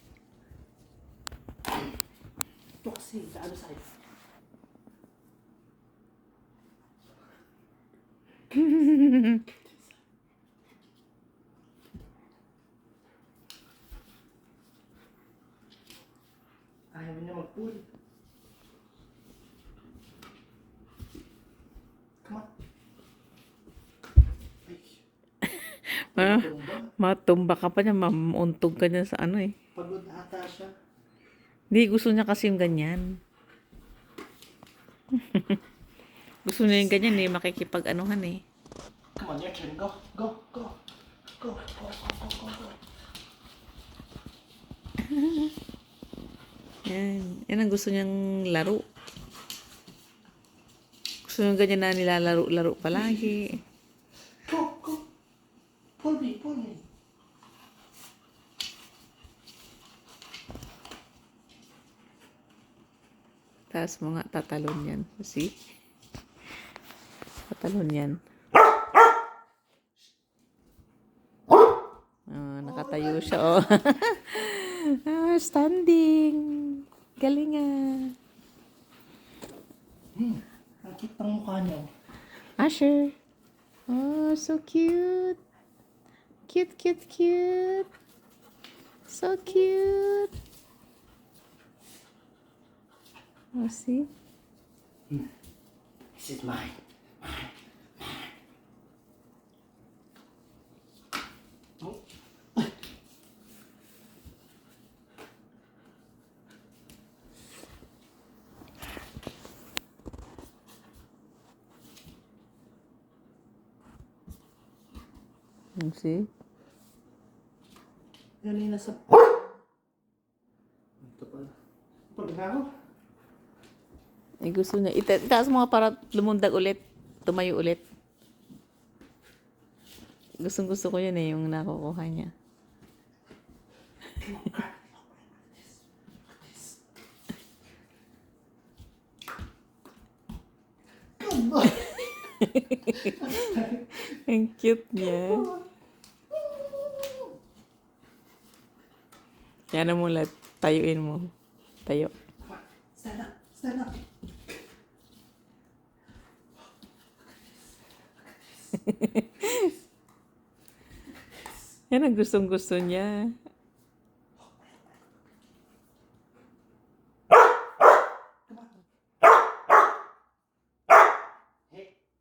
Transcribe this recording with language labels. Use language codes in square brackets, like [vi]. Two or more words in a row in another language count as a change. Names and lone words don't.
[tl] Ito kasi, sa ano sa'yo? Ayaw niya mag-pull. [en] Come on. [tl] Ay. Tumba. Matumba ka pa niya, mamuntog ka niya sa ano eh. Pagod ata siya. Hindi, gusto niya kasi yung ganyan. Gusto niya yung ganyan eh, makikipag-anuhan eh. [en] Come on, your turn. Go, go, go. Go, go, go, go, go, go. [tl] Yan. Yan ang gusto niyang laro. Gusto niya ganyan na nilalaro-laro palagi. [en] Go, go. Pull me, pull me. [tl] Tapos mga tatalon yan. See? Tatalon yan. Nakatayo siya, oh. Standing. Galing ah. Ang cute ng mukha niya. Asher. [en] Oh, so cute. Cute, cute, cute. So cute. Oh, see? This is mine. Oh. See? [tl] Yan yung nasa... Ito pala. Pag na ako. Eh, gusto niya. Itaas mo nga para lumundag ulit. Tumayo ulit. Gustong gusto ko yun eh, yung nakukuha niya. [en] Come on. [tl] Ang cute niya. Yan mo lahat. Tayuin mo. Tayo. [en] Stand up. Stand up. [tl] Yan ang gustong gusto niya. [en] Hey.